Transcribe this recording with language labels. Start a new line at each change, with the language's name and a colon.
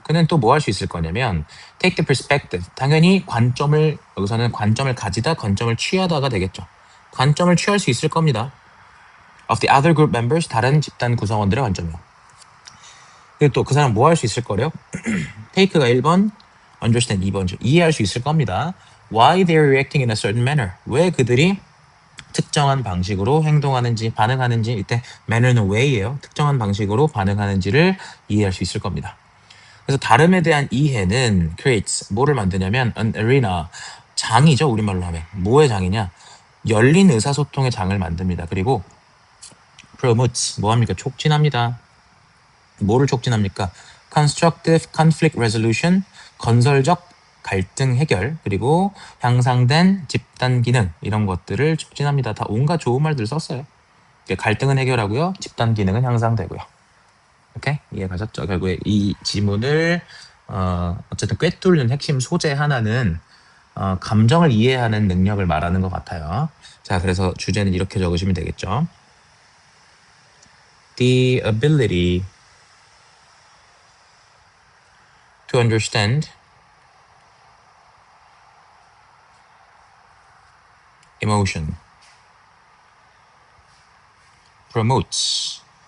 Korean: 그는 또 뭐 할 수 있을 거냐면
English: take the perspective.
Korean: 당연히 여기서는 관점을 가지다, 관점을 취하다가 되겠죠. 관점을 취할 수 있을 겁니다.
English: Of the other group members,
Korean: 다른 집단 구성원들의 관점이요. 그리고 또 그 사람 뭐 할 수 있을 거래요? take가 1번, understand 2번죠. 이해할 수 있을 겁니다.
English: Why they're reacting in a certain manner.
Korean: 왜 그들이 특정한 방식으로 행동하는지 반응하는지 이때 manner는 way예요. 특정한 방식으로 반응하는지를 이해할 수 있을 겁니다. 그래서 다름에 대한 이해는 creates 뭐를 만드냐면
English: an arena
Korean: 장이죠. 우리말로 하면 뭐의 장이냐 열린 의사소통의 장을 만듭니다. 그리고 promotes 뭐합니까 촉진합니다. 뭐를 촉진합니까?
English: constructive conflict resolution
Korean: 건설적 갈등 해결 그리고 향상된 집단 기능 이런 것들을 촉진합니다. 다 온갖 좋은 말들 썼어요. 갈등은 해결하고요. 집단 기능은 향상되고요. 오케이? 이해 가셨죠? 결국에 이 지문을 어쨌든 꿰뚫는 핵심 소재 하나는 감정을 이해하는 능력을 말하는 것 같아요. 자, 그래서 주제는 이렇게 적으시면 되겠죠.
English: The ability to understand emotion promotes